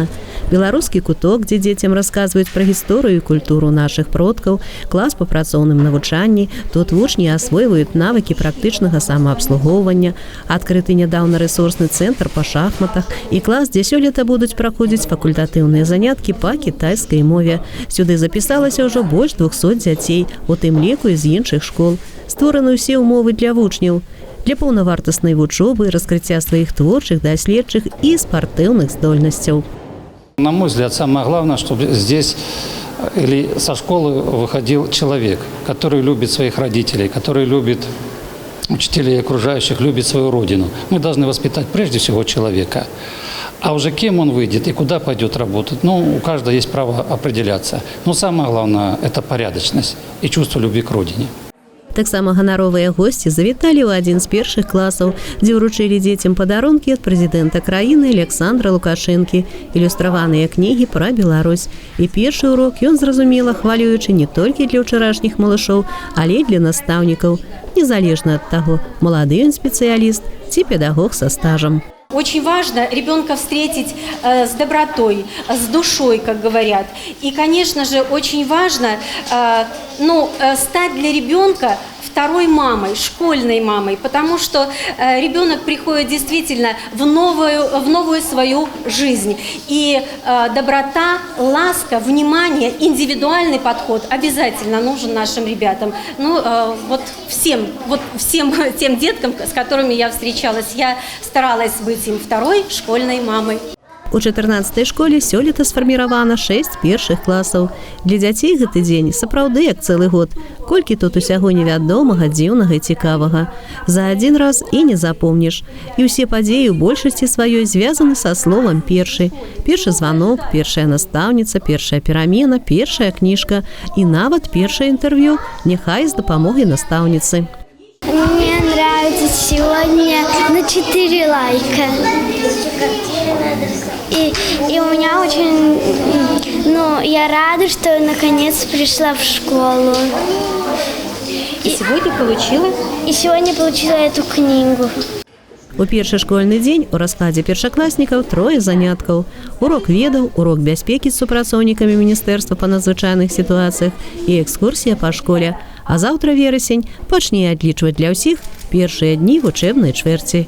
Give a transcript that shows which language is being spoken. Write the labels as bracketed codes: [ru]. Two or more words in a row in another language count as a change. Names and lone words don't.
[be] Беларускі куток, дзе дзецям расказваюць пра гісторыю і культуру нашых продкаў, клас па працоўным навучанні, тут вучні асвойваюць навыкі практычнага самаабслугоўвання, адкрыты нядаўна рэсурсны цэнтр па шахматах і клас, дзе сёлета будуць праходзіць факультатыўныя заняткі па кітайскай мове. Сюды запісалася ўжо больш 200 дзяцей, у тым ліку і з іншых школ. Створаны ўсе ўмовы для вучняў, для паўнавартаснай вучобы, раскрыцця сваіх творчых, даследчых і спартыўных здольнасцяў. [ru] На мой взгляд, самое главное, чтобы здесь или со школы выходил человек, который любит своих родителей, который любит учителей окружающих, любит свою родину. Мы должны воспитать прежде всего человека. А уже кем он выйдет и куда пойдет работать, у каждого есть право определяться. Но самое главное – это порядочность и чувство любви к родине. [be] Таксама ганаровыя госці завіталі ў адзін з першых класаў, дзе ўручылі дзецям падарункі ад прэзідэнта краіны Александра Лукашэнкі, ілюстраваныя кнігі пра Беларусь. І першы урок ён, зразумела, хвалюючы не толькі для ўчарашніх малышоў, але і для настаўнікаў. незалежна ад таго, малады ён спецыяліст ці педагог [ru] со стажем. Очень важно ребенка встретить с добротой, с душой, как говорят. И, конечно же, очень важно стать для ребенка второй мамой, школьной мамой, потому что ребенок приходит действительно в новую свою жизнь. И доброта, ласка, внимание, индивидуальный подход обязательно нужен нашим ребятам. Всем тем деткам, с которыми я встречалась, я старалась быть им второй школьной мамой. [be] У 14-й школе сёлета сфарміравана 6 першых класаў. Для дзяцей гэты дзень сапраўды як цэлы год. Колькі тут усяго невядомага, дзіўнага і цікавага. За адзін раз і не запомніш. І ўсе падзеі ў большасці сваёй звязаны са словам «першы». Першы званок, першая настаўніца, першая перамена, першая кніжка і нават першае інтэрв'ю, няхай з дапамогай настаўніцы. [ru] Мне нравится сегодня на 4 лайка. И у меня очень... я рада, что наконец пришла в школу. И сегодня получила? И сегодня получила эту книгу. [be] У першы школьны дзень у раскладзе першакласнікаў 3 заняткаў. Урок ведаў, урок бяспекі з супрацоўнікамі Міністэрства па надзвычайных сітуацыях і экскурсія па школе. А заўтра верасень пачне адлічваць для ўсіх першыя дні вучэбнай чвэрці.